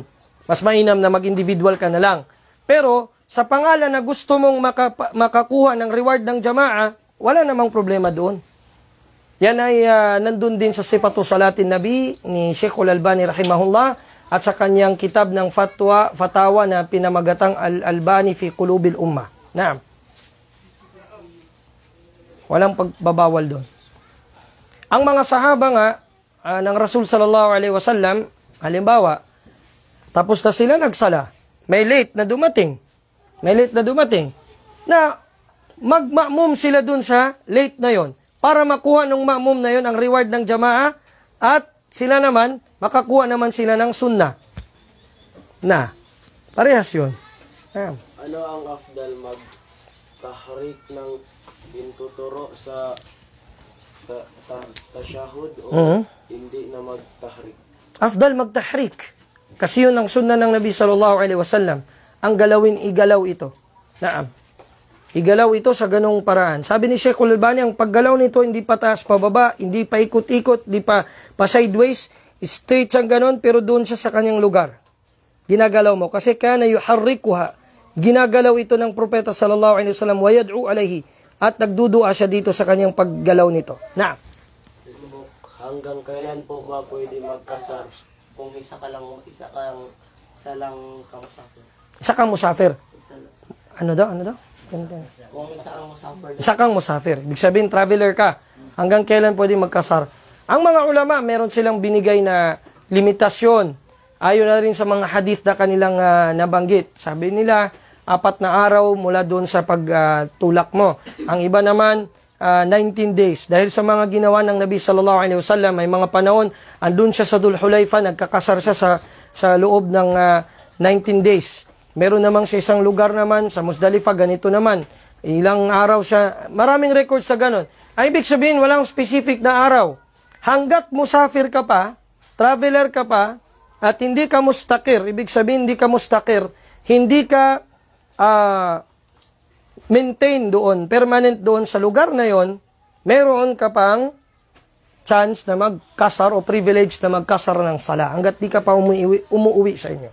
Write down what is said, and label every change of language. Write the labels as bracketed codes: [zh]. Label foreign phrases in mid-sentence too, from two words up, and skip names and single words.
[tl] Mas mainam na mag-individual ka na lang. Pero, sa pangalan na gusto mong makakuha ng reward ng jama'a, wala namang problema doon. Yan ay nandun din sa Sifatu Salatin Nabi ni Sheikhul Albani rahimahullah at sa kanyang kitab ng fatawa na pinamagatang Al-Albani fi Qulubil Ummah. Naam. Walang pagbabawal doon. Ang mga sahaba nga ng Rasul [ar] sallallahu alaihi wasallam, [tl] halimbawa, tapos na sila nagsala, may late na dumating na magma'mum sila dun sa late na yon para makuha ng ma'mum na yon ang reward ng jama'a at sila naman, makakuha naman sila ng sunnah. Na, parehas yun. Ano ang afdal mag-tahrik ng pintuturo sa tashahud o hindi na mag-tahrik? Afdal mag-tahrik. Kasi yun ang sunnah ng Nabi [ar] sallallahu alaihi wasallam. [tl] Ang galawin, igalaw ito. Naam. Igalaw ito sa ganong paraan. Sabi ni Sheikhul Albani, ang paggalaw nito hindi pa taas pababa, hindi pa ikot-ikot, hindi pa sideways, straight siyang ganon, pero doon siya sa kanyang lugar. Ginagalaw mo. Kasi [ar] kana yuharrikuha. [tl] Ginagalaw ito ng propeta [ar] sallallahu alaihi wasallam wa yad'u alaihi. [tl] At nagdudua siya dito sa kanyang paggalaw nito. Naam. Hanggang kailan po ba pwede magkasar? Kung isa kang kamusafir. Isa kang musafir. Ano daw? Kung isa kang musafir. Isa kang musafir. Ibig sabihin, traveler ka. Hanggang kailan pwede magkasar? Ang mga ulama, meron silang binigay na limitasyon. Ayon na rin sa mga hadith na kanilang nabanggit. Sabi nila, 4 na araw mula doon sa pagtulak mo. Ang iba naman, 19 days. Dahil sa mga ginawa ng Nabi [ar] sallallahu alaihi wasallam, [tl] may mga panahon, andun siya sa Dhul Hulayfa, nagkakasar siya sa loob ng 19 days. Meron namang sa isang lugar naman, sa Muzdalifah, ganito naman. Ilang araw siya, maraming records sa ganon. Ay, ibig sabihin, walang specific na araw. Hanggat musafir ka pa, traveler ka pa, at hindi ka mustakir, ibig sabihin, hindi ka mustakir, hindi ka maintain doon, permanent doon sa lugar na yon, meron ka pang chance na magkasar o privilege na magkasar ng sala hanggat di ka pa umuwi sa inyo.